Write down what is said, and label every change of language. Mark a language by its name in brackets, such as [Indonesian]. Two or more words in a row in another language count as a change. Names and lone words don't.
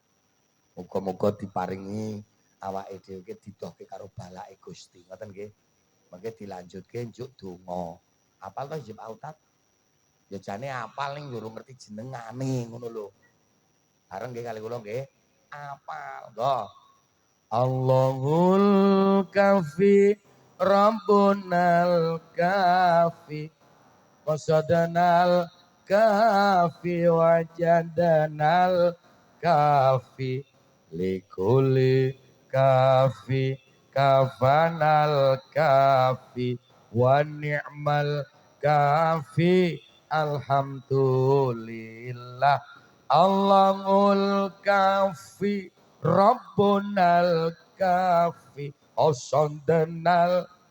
[Javanese] Muga-muga diparingi awake dhewe iki didohke karo balake Gusti. Ngoten nggih. Mengke dilanjutke njuk donga. Apal to hizib autat? Ya jane apal ning durung ngerti jenengane ngono lho. Bareng nggih kali kula nggih. Apal. Nggo. [Arabic] الله الكافي ربنا الكافي قصدنا ال كافي وجدنا الكافي لكل كافي كفانا الكافي ونعم الكافي الحمد لله الله الكافي ربنا الكافي قصدنا ال